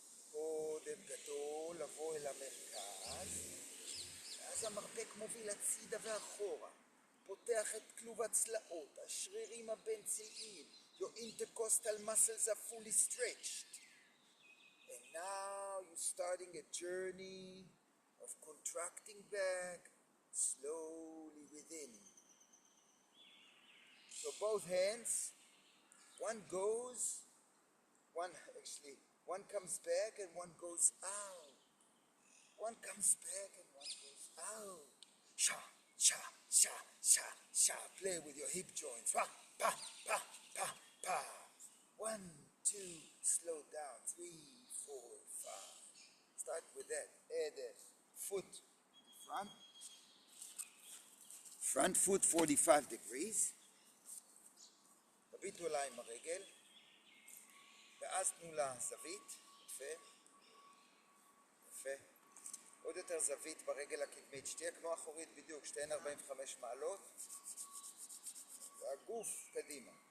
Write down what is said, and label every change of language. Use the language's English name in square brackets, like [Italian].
[Hebrew] קודם גדול, לבוא אל המרכז, ואז המרפק מוביל הצידה ואחורה, פותח את כלוב הצלעות, השרירים הבין-צלעיים, [English] your intercostal muscles are fully stretched. And now you're starting a journey of contracting back slowly within. So both hands, one comes back and one goes out. One comes back and one goes out. Sha, sha, sha, sha, sha. Play with your hip joints. Pa, pa, pa, pa, pa. 1, 2, slow down. 3, 4, 5. Start with that. Add a foot in front, front foot 45 degrees, [Hebrew] תביטו אליי עם הרגל, ואז תנו לה זווית, יפה, יפה, עוד יותר זווית ברגל הקדמית, שתהיה כמו אחורית בדיוק, שתהן 45 מעלות, והגוף קדימה.